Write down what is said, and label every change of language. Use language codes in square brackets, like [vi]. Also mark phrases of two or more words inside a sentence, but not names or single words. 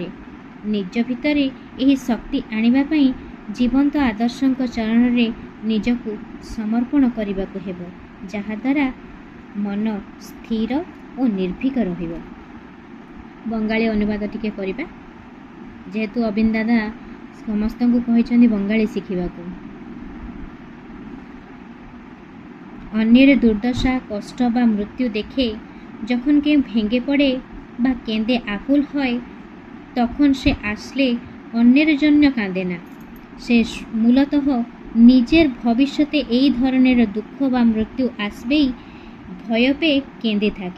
[or] ନିଜ ଭିତରେ ଏହି ଶକ୍ତି ଆଣିବା ପାଇଁ ଜୀବନ୍ତ ଆଦର୍ଶଙ୍କ ଚରଣରେ ନିଜକୁ ସମର୍ପଣ କରିବାକୁ ହେବ, ଯାହାଦ୍ୱାରା ମନ ସ୍ଥିର ଓ ନିର୍ଭୀକ ରହିବ। ବଙ୍ଗାଳୀ ଅନୁବାଦ ଟିକେ କରିବା, ଯେହେତୁ ଅବିନ୍ଦ ଦାଦା ସମସ୍ତଙ୍କୁ କହିଛନ୍ତି ବଙ୍ଗାଳୀ ଶିଖିବାକୁ। [bn] ଅନ୍যের দুর্দশা, কষ্ট বা মৃত্যু দেখে যখন কেউ ভেঙে পড়ে বা কেঁদে আকুল হয়, তখন সে আসলে অন্যের জন্য কাঁদে না। সে মূলত নিজের ভবিষ্যতে এই ধরনের দুঃখ বা মৃত্যু আসবেই ভয় পেয়ে কেঁদে থাকে।